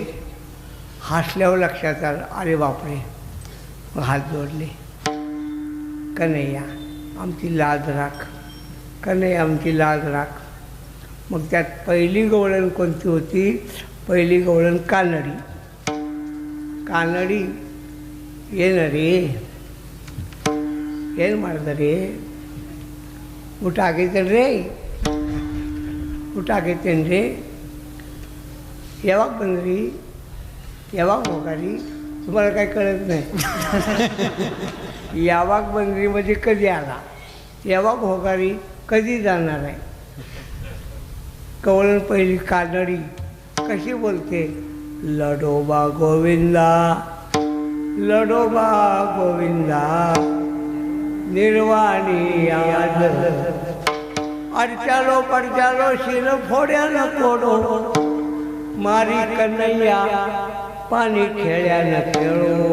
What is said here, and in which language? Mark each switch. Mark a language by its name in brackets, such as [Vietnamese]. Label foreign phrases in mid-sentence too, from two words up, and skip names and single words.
[Marathi] हसल्यावर लक्षात आलं, अरे बापरे. हात जोडले, कन्हैया आमची लाज राख, कन्हैया आमची लाज राख. मग त्यात पहिली गवळण कोणती होती, पहिली गवळण कानडी. कानडी ये न रे, [Kannada] ಏನು ಮಾಡಿದ್ರಿ, ಊಟ ಆಗೈತೇನ್ರಿ, ಊಟ ಆಗೈತೇನ್ರಿ, ಯಾವಾಗ ಬಂದ್ರಿ, ಯಾವಾಗ ಹೋಗಾರಿ, [Marathi] तुम्हाला काही कळत नाही. [Kannada] ಯಾವಾಗ ಬಂದ್ರಿ [Marathi] म्हणजे कधी आला, [Kannada] ಯಾವಾಗ ಹೋಗಾರಿ [Marathi] कधी जाणार आहे. कवळण पहिली कानडी कशी बोलते, लडोबा गोविंदा, लडोबा गोविंदा निर्वाणी आज, अडचालो पडचालो शिर फोड्याला फोडो, मारी कन्हैया पाणी खेळ्यानं खेळो.